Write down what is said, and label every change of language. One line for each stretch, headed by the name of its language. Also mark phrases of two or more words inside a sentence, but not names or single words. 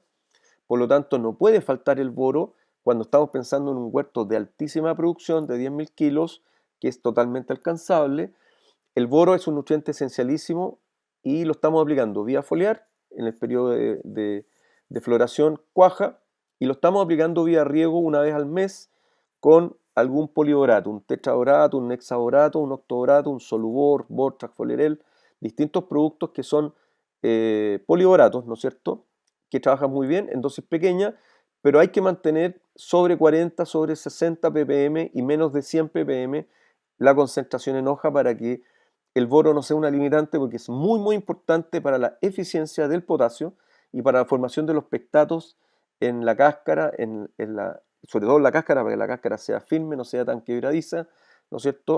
Spanish: Por lo tanto, no puede faltar el boro cuando estamos pensando en un huerto de altísima producción de 10.000 kilos, que es totalmente alcanzable. El boro es un nutriente esencialísimo y lo estamos aplicando vía foliar en el periodo de floración cuaja, y lo estamos aplicando vía riego una vez al mes con algún poliborato, un tetraborato, un hexaborato, un octoborato, un solubor, Bortrac, Folerel, distintos productos que son poliboratos, ¿no es cierto?, que trabajan muy bien en dosis pequeñas, pero hay que mantener sobre 40, sobre 60 ppm y menos de 100 ppm la concentración en hoja para que el boro no sea una limitante, porque es muy muy importante para la eficiencia del potasio y para la formación de los pectatos en la cáscara, sobre todo en la cáscara, para que la cáscara sea firme, no sea tan quebradiza, ¿no es cierto?